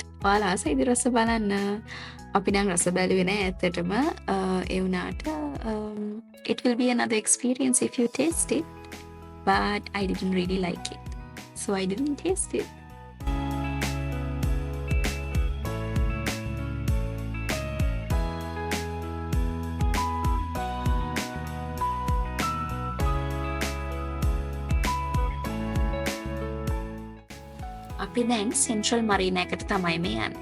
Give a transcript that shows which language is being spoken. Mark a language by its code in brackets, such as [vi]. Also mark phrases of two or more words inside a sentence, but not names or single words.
[si] ඔයාලා ආසයිද රස බලන්න? අපි නම් රස බැලුවේ නෑ ඇත්තටම. ඒ වුණාට [en] it will be another experience if you taste it. But I didn't really like it. So I didn't taste it. [si] අපි දැන් සෙන්ට්‍රල් මරීන එකට තමයි මේ යන්නේ.